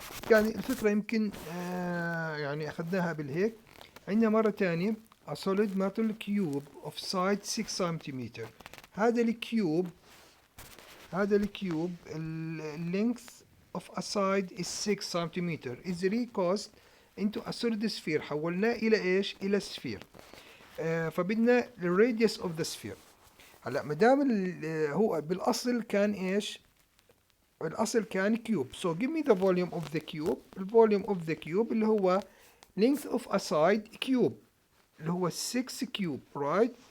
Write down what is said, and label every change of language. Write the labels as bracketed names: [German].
[Arabic] يعني الفكرة يمكن يعني أخذناها بالهيك. عندنا مرة تانية [English] a solid metal cube of side 6 centimeter. [Arabic] هذا الكيوب [English] length of a side is 6 centimeter is recast into a solid sphere. [Arabic] حولناه إلى إيش؟ إلى sphere. فبدنا الراديوس اوف ذا سفير. هلا ما دام هو بالاصل كان ايش؟ الاصل كان كيوب. [English] so give me the volume of the cube. [Arabic] الفوليوم اوف ذا كيوب اللي هو [English] length of a side cube [Arabic] اللي هو 6 كيوب right.